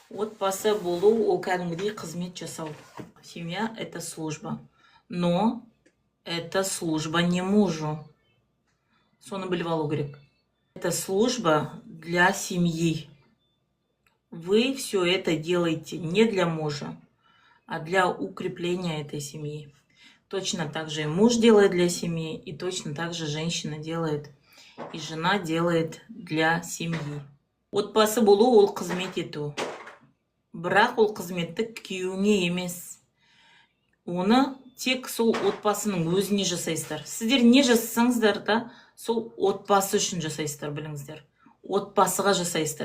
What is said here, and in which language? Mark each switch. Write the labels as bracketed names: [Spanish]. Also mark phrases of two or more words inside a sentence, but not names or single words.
[Kazakh] Отбасы болу ол кәдімгідей қызмет жасау. [Russian] Семья – это служба. Но это служба не мужу. [Kazakh] Соны біліп алу керек. [Russian] Это служба для семьи. Вы все это делаете не для мужа, а для укрепления этой семьи. Точно так же и муж делает для семьи, и точно так же женщина делает, и жена делает для семьи. [Kazakh] Отбасы болу ол қызмет ету. Бірақ ол қызметті күйеуіңе емес. Оны тек сол отбасының өзіне жасайсыздар. Сіздер не жасасаңыздар да, сол отбасы үшін жасайсыздар, біліңіздер. Отбасыға жасайсыздар.